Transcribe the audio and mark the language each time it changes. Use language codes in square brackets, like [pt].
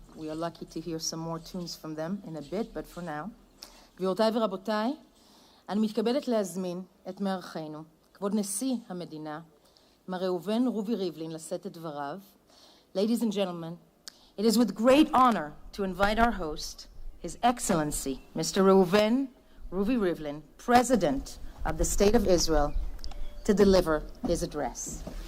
[en] We are lucky to hear some more tunes from them in a bit, but for now. [he] גבירותיי ורבותיי, אני מתכבדת להזמין את מארחנו, כבוד נשיא המדינה, מר ראובן רובי ריבלין, לשאת את דבריו. [en] Ladies and gentlemen, it is with great honor to invite our host, His Excellency, Mr. Reuven Ruvi Rivlin, President of the State of Israel, to deliver his address.